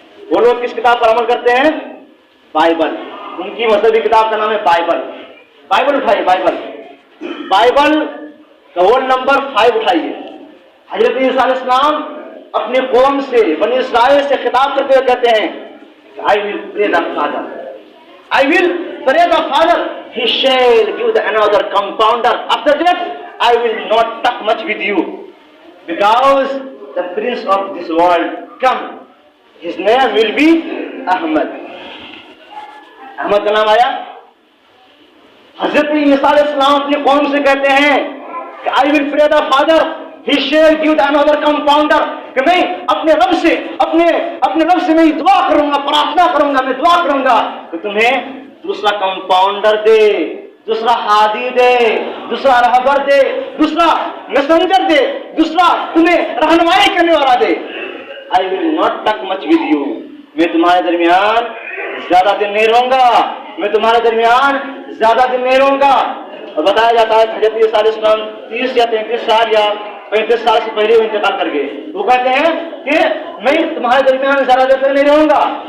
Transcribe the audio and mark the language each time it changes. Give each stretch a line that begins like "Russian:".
Urdu: وہ لوگ کس کتاب پر عمل کرتے ہیں؟ بائبل. ان کی مذہبی کتاب کا نام ہے بائبل. بائبل اٹھائیے, بائبل کا رول نمبر 5 اٹھائیے. حضرت عیسیٰ علیہ السلام اپنے قوم سے, بنی اسرائیل سے خطاب کرتے ہوئے کہتے ہیں
English: I will pray the Father. I will pray the Father. He shall give the another compounder. After that, I will not talk much with you, because the prince of this world come. His name will be Ahmad.
Urdu: Ahmad کا نام آیا. حضرت عیسیٰ علیہ السلام اپنی قوم سے کہتے ہیں کہ
English: I will pray the Father. He shall give the another compounder.
Urdu: کہ میں اپنے رب سے میں دعا کروں گا, پرارتھنا کروں گا, میں دعا کروں گا کہ تمہیں دوسرا کمپاؤنڈر دے, دوسرا ہادی دے, دوسرا رہبر دے, دوسرا میسنجر دے, دوسرا تمہیں رہنمائی کرنے والا دے.
English: I will not talk much with you.
Urdu: میں تمہارے درمیان زیادہ دن نہیں رہوں گا, میں تمہارے درمیان زیادہ دن نہیں رہوں گا. اور بتایا جاتا ہے حضرت عیسیٰ علیہ السلام 30 یا 33 سال یا 35 سال سے پہلے وہ انتقال کر گئے. وہ کہتے ہیں کہ میں تمہارے درمیان زیادہ دیر تک نہیں رہوں گا.